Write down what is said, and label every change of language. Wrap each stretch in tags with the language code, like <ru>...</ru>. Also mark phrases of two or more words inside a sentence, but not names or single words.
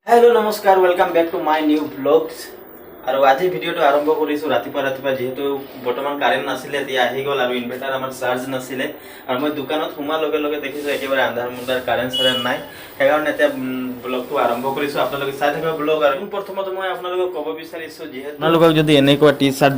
<en>hello namaskar welcome back to my new blogs</en> <hi>और आज</hi> <as>ভিডিওটো আৰম্ভ কৰিছো ৰাতিপুৱা যেহেতু বৰ্তমান কাৰেন্ট নাছিলে এতিয়া আহি গল আৰু ইনভাৰ্টাৰ আমাৰ চাৰ্জ নাছিলে আৰু মই দোকানত সোমা লগে লগে দেখিছো একেবাৰে আন্ধাৰ মুন্ধাৰ কাৰেন্ট চাৰেন্ট নাই সেইকাৰণে এতিয়া ব্লগটো আৰম্ভ কৰিছো আপোনালোকে চাই থাকিব ব্লগ আৰু প্ৰথমতে মই আপোনালোকক ক'ব বিচাৰিছো যেহেতু আপোনালোকক যদি এনেকুৱা টি-শাৰ্ট</as>